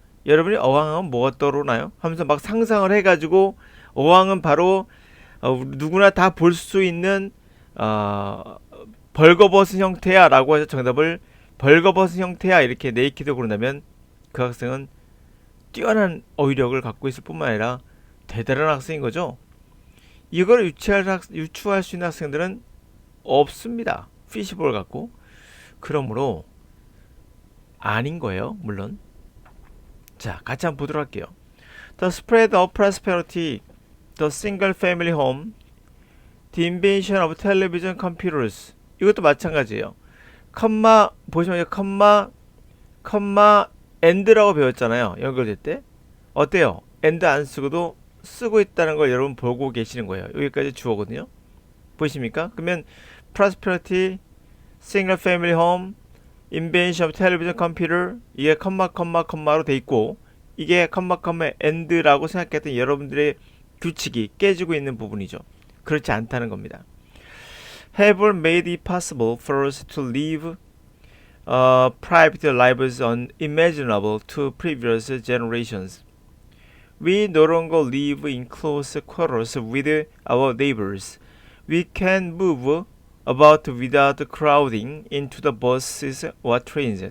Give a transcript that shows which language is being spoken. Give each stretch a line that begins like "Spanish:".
Korean: 여러분이 어항하면 뭐가 떠오르나요? 하면서 막 상상을 해가지고 어항은 바로 누구나 다 볼 수 있는 벌거벗은 형태야 라고 해서 정답을 벌거벗은 형태야 이렇게 네이키드 고른다면 그 학생은 뛰어난 어휘력을 갖고 있을 뿐만 아니라 대단한 학생인 거죠. 이걸 유추할 수 있는 학생들은 없습니다. 피시볼 갖고. 그러므로 아닌 거예요. 물론. 자, 같이 한번 보도록 할게요.
English: The spread of prosperity, the single family home, the invention of television computers.
Korean: 이것도 마찬가지예요. 컴마 보시면 컴마 and라고 배웠잖아요. 연결될 때. 어때요? and 안 쓰고도 쓰고 있다는 걸 여러분 보고 계시는 거예요. 여기까지 주어거든요. 보이십니까? 그러면
English: prosperity, single family home, invention of television computer
Korean: 이게 컴마로 돼 있고 이게 컴마 and라고 생각했던 여러분들의 규칙이 깨지고 있는 부분이죠. 그렇지 않다는 겁니다.
English: Have made it possible for us to live private lives unimaginable to previous generations. We no longer live in close quarters with our neighbors. We can move about without crowding into the buses or trains.